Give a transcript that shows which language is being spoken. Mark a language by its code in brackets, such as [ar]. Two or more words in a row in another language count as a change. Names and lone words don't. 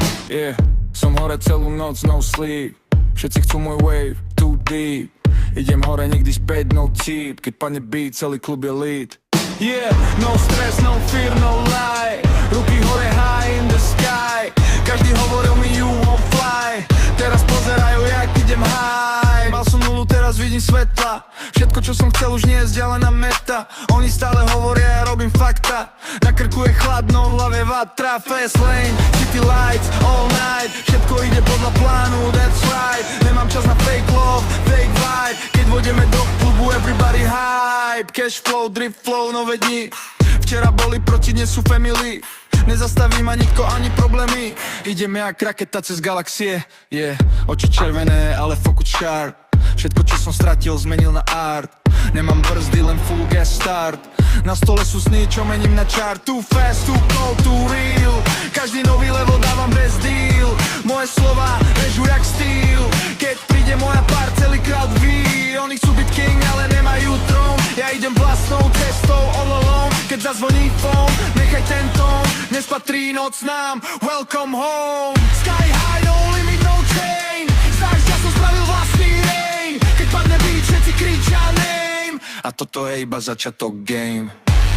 [sk] Yeah, som hore celú noc, [en] no sleep. [sk] Všetci chcú môj wave, [en] too deep. [sk] Idem hore, nikdy späť, [en] no cheat. [sk] Keď padne beat, celý klub je lead. [en] Yeah, no stress, no fear, no lie. [sk] Ruky hore, [en] high in the sky. [sk] Každý hovoril mi [en] you won't fly. [sk] Teraz pozerajú, jak idem high. Mal som nulu, teraz vidím svetla. Všetko, čo som chcel, už nie je vzdialená meta. Oni stále hovoria, ja robím fakta. Na krku je chladno, v hlave vatra. [en] Fast lane, city lights, all night. [sk] Všetko ide podľa plánu, [en] that's right. [sk] Nemám čas na [en] fake love, fake vibe. [sk] Keď vodeme do klubu, [en] everybody hype. Cash flow, drip flow, [sk] nové dni. Včera boli proti, dnes sú family. Nezastaví ma nikto ani problémy. Ideme jak raketa cez galaxie. Yeah, oči červené, ale [en] focus sharp. [sk] Všetko, čo som stratil, zmenil na art. Nemám brzdy, len [en] full gas start. [sk] Na stole sú sny, čo mením na chart. [en] Too fast, too cold, too real. [sk] Každý nový level dávam bez deal. Moje slova režu jak steel. Keď príde moja pár, celý crowd ví. Oni chcú byť king, ale nemajú trón. Ja idem vlastnou cestou [en] all alone. [sk] Keď zazvoní phone, nechaj ten tón. Dnes patrí noc nám, [en] welcome home. Sky high, no limit, no chain. [sk] Znáš, ja som spravil vlastný rain. Keď padne beat, všetci kričia name. A toto je iba začiatok game.